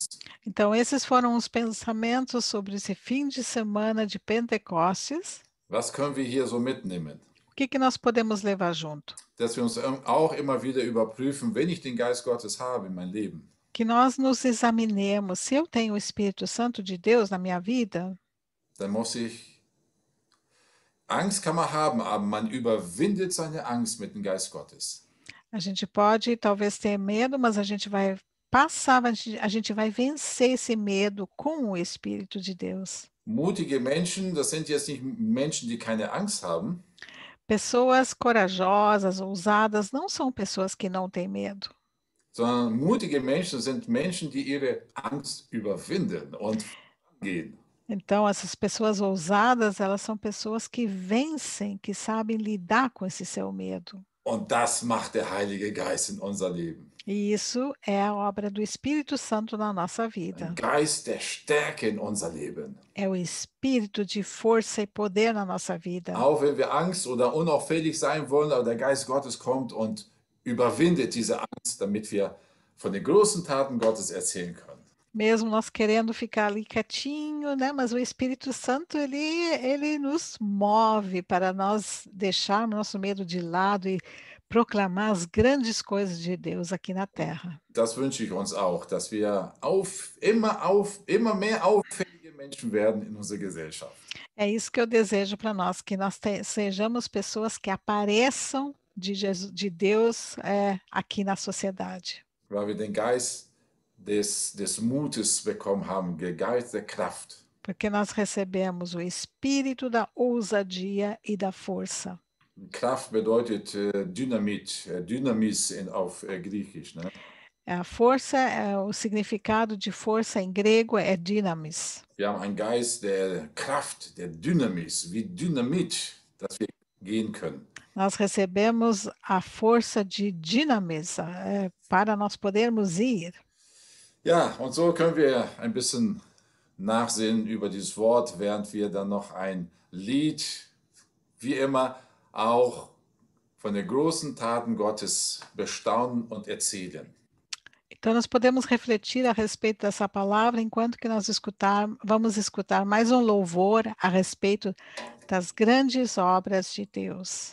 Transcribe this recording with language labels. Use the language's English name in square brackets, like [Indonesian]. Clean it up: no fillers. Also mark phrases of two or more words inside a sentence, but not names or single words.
[Portuguese] Então, esses foram os pensamentos sobre esse fim de semana de Pentecostes. [German] Was können wir hier so mitnehmen? [Portuguese] O que nós podemos levar junto? [German] Dass wir uns auch immer wieder überprüfen, wenn ich den Geist Gottes habe in mein Leben, [Portuguese] Que nós nos examinemos. Se eu tenho o Espírito Santo de Deus na minha vida, [German] dann muss ich, Angst kann man haben, aber man überwindet seine Angst mit dem Geist Gottes. [Portuguese] a gente pode talvez ter medo, mas a gente vai passar, a gente vai vencer esse medo com o Espírito de Deus. [German] Mutige Menschen, das sind jetzt nicht Menschen, die keine Angst haben, [Portuguese] Pessoas corajosas, ousadas, não são pessoas que não têm medo. [German] sondern mutige Menschen sind Menschen, die ihre Angst überwinden und gehen. [Portuguese] Então, essas pessoas ousadas, elas são pessoas que vencem, que sabem lidar com esse seu medo. [German] Und das macht der Heilige Geist in unser Leben. [Portuguese] E isso é a obra do Espírito Santo na nossa vida. [German] Ein Geist der Stärke in unser Leben. [Portuguese] É o espírito de força e poder na nossa vida. [German] Auch wenn wir Angst oder unauffällig sein wollen, aber der Geist Gottes kommt und überwindet diese Angst, damit wir von den großen Taten Gottes erzählen können. [Portuguese] Mesmo nós querendo ficar ali quietinho, né? Mas o Espírito Santo, ele nos move para nós deixarmos nosso medo de lado e proclamar as grandes coisas de Deus aqui na terra. [German] Das wünsche ich uns auch, dass wir immer mehr auffällige Menschen werden in unserer Gesellschaft. [Portuguese] É isso que eu desejo para nós, que nós sejamos pessoas que apareçam de Deus aqui na sociedade. [German] Weil wir den Geist des Mutes bekommen haben, den Geist der Kraft. [Portuguese] Porque nós recebemos o espírito da ousadia e da força. [German] Kraft bedeutet Dynamit, Dynamis auf Griechisch. [Portuguese] Ne? A força, o significado de força em grego é dynamis. [German] Wir haben einen Geist der Kraft, der Dynamis, wie Dynamit, dass wir gehen können. [Portuguese] Nós recebemos a força de dynamis para nós podermos ir. [German] Ja, und so können wir ein bisschen nachsehen über dieses Wort, während wir dann noch ein Lied, wie immer, auch von den großen Taten Gottes bestaunen und erzählen. [Portuguese] Então, nós podemos refletir a respeito dessa palavra enquanto que nós vamos escutar mais um louvor a respeito das grandes obras de Deus.